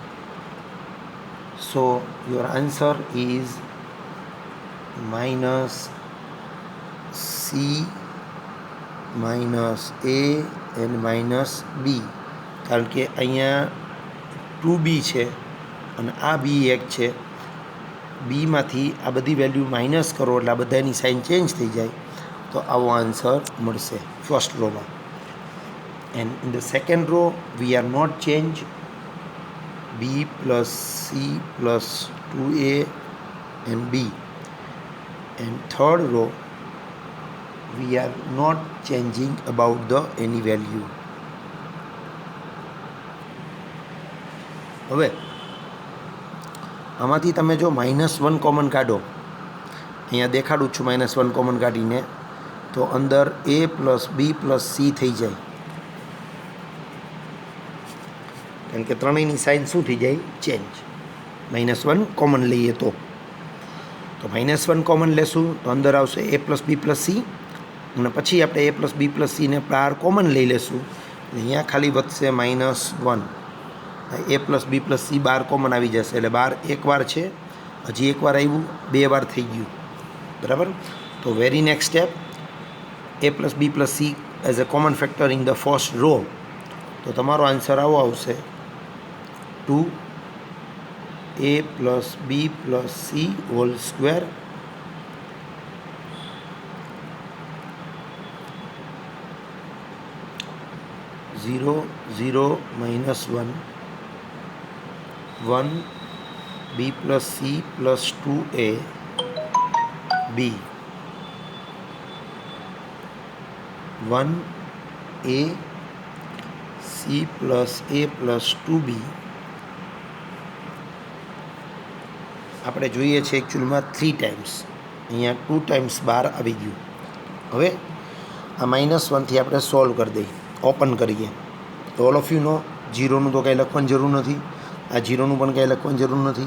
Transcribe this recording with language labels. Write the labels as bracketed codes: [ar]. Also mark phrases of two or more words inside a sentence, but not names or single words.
[en] So your answer is minus C minus A and minus B, [gu] કારણ કે અહીંયા 2B છે અને આ B1 છે. બીમાંથી આ બધી [en] value minus [gu] કરો એટલે આ બધાની [en] sign change [gu] થઈ જાય, તો આવો આન્સર મળશે [en] first rowમાં. and in the second row we are not change B plus C plus 2A and B. And third row we are not changing about the any value. [gu] હવે આમાંથી તમે જો -1 કોમન કાઢો, અહીંયા દેખાડું છું -1 કોમન કાઢીને, તો અંદર [en] A plus B plus C [gu] થઈ જાય, કારણ કે ત્રણેયની સાઇન શું થઈ જાય? ચેન્જ. -1 કોમન લઈએ તો -1 કોમન લેશું તો અંદર આવશે [en] A plus B plus C, [gu] અને પછી આપણે [en] A plus B plus C [gu] ને બહાર કોમન લઈ લેશું, અહીંયા ખાલી વધશે -1. [en] A plus B plus C [gu] બાર કોમન આવી જશે, એટલે બાર એકવાર છે, હજી એકવાર આવ્યું, 2 વાર થઈ ગયું, બરાબર. તો [en] very next step, A plus B plus C as a common factor in the first row. [gu] તો તમારો આન્સર આવો આવશે [en] 2A plus B plus C whole square -0 0 -1 1 B plus C plus 2A B 1 A C plus A plus 2B. [gu] આપણે જોઈએ છે એકચ્યુઅલમાં 3 ટાઈમ્સ, અહીંયા 2 ટાઈમ્સ બહાર આવી ગયું. હવે આ -1થી આપણે સોલ્વ કરી દઈએ, ઓપન કરીએ. તો [en] all of you know, [gu] 0નું તો કાંઈ લખવાની જરૂર નથી, આ 0નું પણ કાંઈ લખવાની જરૂર નથી.